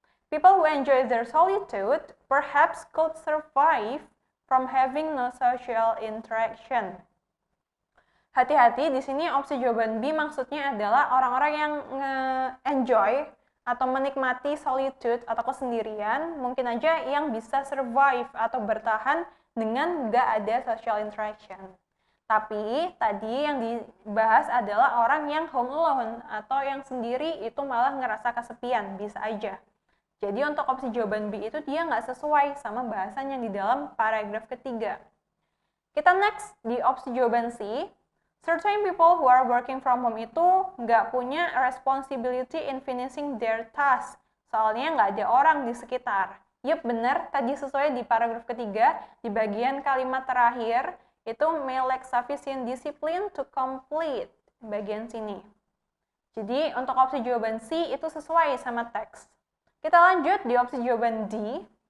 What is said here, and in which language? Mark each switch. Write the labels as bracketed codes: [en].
[en] People who enjoy their solitude perhaps could survive from having no social interaction. [id] Hati-hati, di sini opsi jawaban B maksudnya adalah orang-orang yang enjoy atau menikmati solitude atau kesendirian, mungkin aja yang bisa survive atau bertahan dengan nggak ada [en] social interaction. [id] Tapi tadi yang dibahas adalah orang yang [en] home alone [id] atau yang sendiri itu malah ngerasa kesepian, bisa aja. Jadi untuk opsi jawaban B itu dia nggak sesuai sama bahasan yang di dalam paragraf ketiga. Kita next di opsi jawaban C. [en] Certain people who are working from home [id] itu nggak punya [en] responsibility in finishing their task. [id] Soalnya nggak ada orang di sekitar. Yup, bener. Tadi sesuai di paragraf ketiga, di bagian kalimat terakhir, itu [en] may lack sufficient discipline to complete. [id] Bagian sini. Jadi, untuk opsi jawaban C itu sesuai sama teks. Kita lanjut di opsi jawaban D.